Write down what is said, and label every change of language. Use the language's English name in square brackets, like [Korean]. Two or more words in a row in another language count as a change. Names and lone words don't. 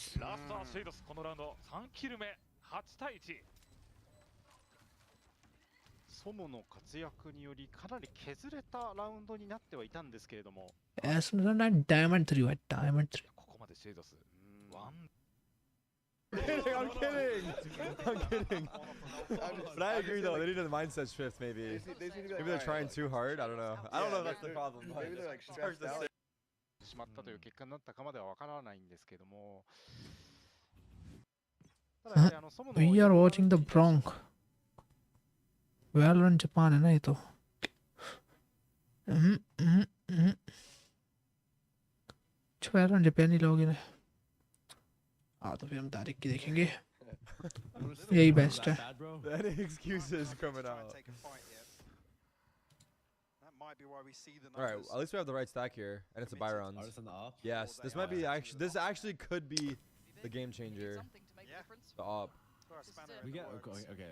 [Japanese] ラストはシェイドスこのラウンド3キル目8対1 ソモの活躍によりかなり削れたラウンドになってはいたんですけれども [Hindi] ऐसा ना डायमंड 3 हुआ डायमंड 3 [Japanese] ここまでシェイドスワン [English] I'm kidding. I'm kidding. But I agree though. They need a mindset shift maybe. Maybe they're trying too hard. I don't know. I don't know if that's the problem. Maybe they're like It's hard stressed to out. say. [Japanese] しまったという結果になったかまではわからないんですけどもただやはりソモの [English] We are watching the Bronx Valorant Japan [Hindi] है ना ये तो Valorant Japan ही लोग हैं तो फिर हम तारीख की देखेंगे यही बेस्ट है [English] That excuse is coming out. Alright, at least we have the right stack here, and it's a buy round. Yes, this might be actually. This actually could be the game changer. The op. We get okay.